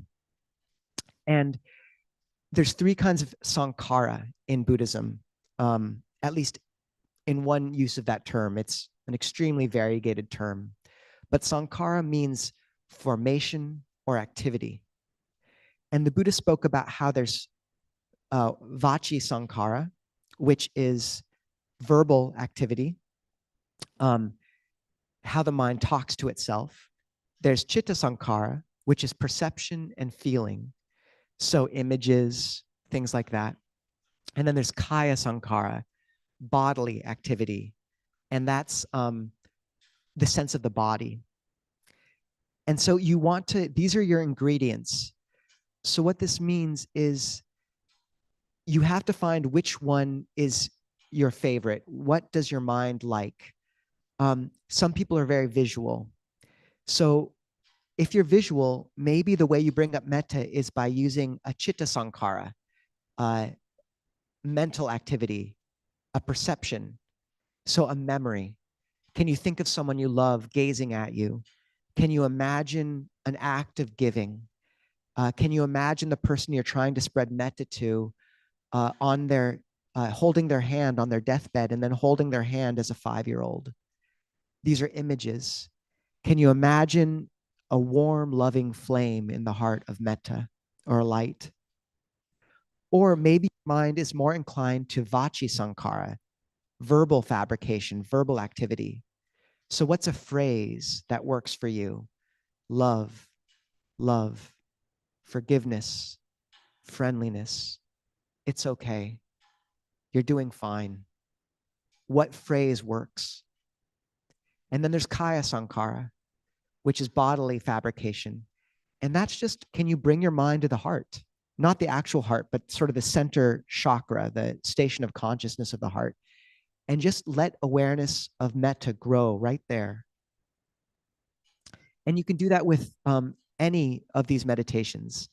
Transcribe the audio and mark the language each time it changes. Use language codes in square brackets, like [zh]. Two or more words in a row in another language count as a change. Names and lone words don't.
[en] And there's three kinds of sankhara in Buddhism, at least in one use of that term. It's an extremely variegated term. But sankhara means formation or activity. And the Buddha spoke about how there's [pi] vachi sankhara, [en] which is verbal activity, how the mind talks to itself. There's [pi] chitta sankhara, [en] which is perception and feeling. So images, things like that. And then there's [pi] kaya sankhara, [en] bodily activity. And that's the sense of the body. And so you want to, these are your ingredients. So what this means is you have to find which one is your favorite. What does your mind like? Some people are very visual. So if you're visual, maybe the way you bring up metta is by using a [pi] chitta sankhara, [en] mental activity, a perception, so a memory. Can you think of someone you love gazing at you? Can you imagine an act of giving? Can you imagine the person you're trying to spread metta to on their holding their hand on their deathbed and then holding their hand as a 5-year-old? These are images. Can you imagine a warm, loving flame in the heart of metta or light? Or maybe your mind is more inclined to [pi] vachi sankhara, [en] verbal fabrication, verbal activity. So what's a phrase that works for you? Love, love, forgiveness, friendliness. It's okay. You're doing fine. What phrase works? And then there's [pi] kaya sankhara, [en] which is bodily fabrication. And that's just, can you bring your mind to the heart? Not the actual heart, but sort of the center chakra, the station of consciousness of the heart. And just let awareness of metta grow right there. And you can do that with any of these meditations.